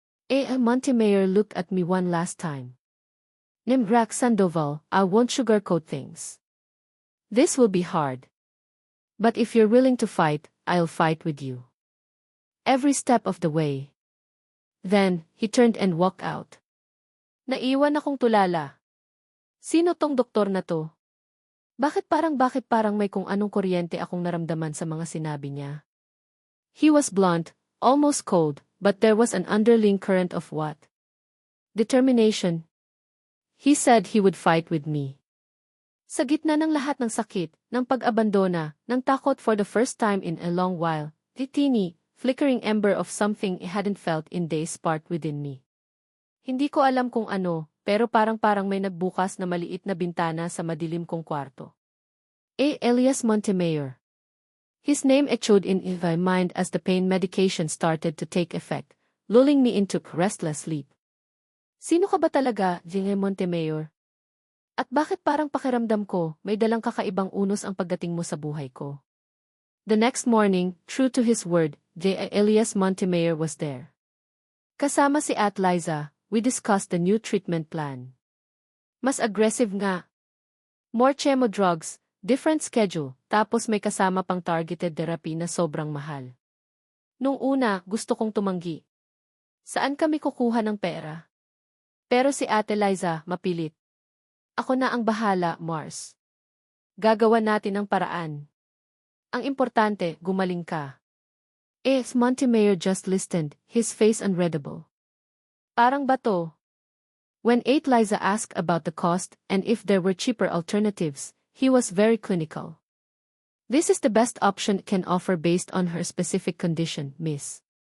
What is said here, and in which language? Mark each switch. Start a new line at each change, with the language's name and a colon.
English: Montemayor looked at me one last time. Dimrak Sandoval, I won't sugarcoat things. This will be hard. But if you're willing to fight, I'll fight with you. Every step of the way. Then, he turned and walked out.
Filipino: Naiwan akong tulala. Sino tong doktor na to? Bakit parang may kung anong kuryente akong naramdaman sa mga sinabi niya?
English: He was blunt, almost cold, but there was an underlying current of what? Determination. He said he would fight with me.
Filipino: Sa gitna ng lahat ng sakit, ng pag-abandona, ng takot
English: for the first time in a long while, the teeny, flickering ember of something I hadn't felt in days sparked within me.
Filipino: Hindi ko alam kung ano, pero parang may nagbukas na maliit na bintana sa madilim kong kwarto.
English: Elias Montemayor. His name echoed in my mind as the pain medication started to take effect, lulling me into restless sleep.
Filipino: Sino ka ba talaga, J. Montemayor? At bakit parang pakiramdam ko, may dalang kakaibang unos ang pagdating mo sa buhay ko?
English: The next morning, true to his word, J. Elias Montemayor was there.
Filipino: Kasama si At Liza,
English: we discussed the new treatment plan.
Filipino: Mas aggressive nga.
English: More chemo drugs, different schedule,
Filipino: tapos may kasama pang targeted therapy na sobrang mahal. Nung una, gusto kong tumanggi. Saan kami kukuha ng pera? Pero si Ate Liza, mapilit. Ako na ang bahala, Mars. Gagawa natin ang paraan. Ang importante, gumaling ka.
English: Montemayor just listened, his face unreadable.
Filipino: Parang bato.
English: When Aunt Liza asked about the cost and if there were cheaper alternatives, he was very clinical. This is the best option can offer based on her specific condition, miss.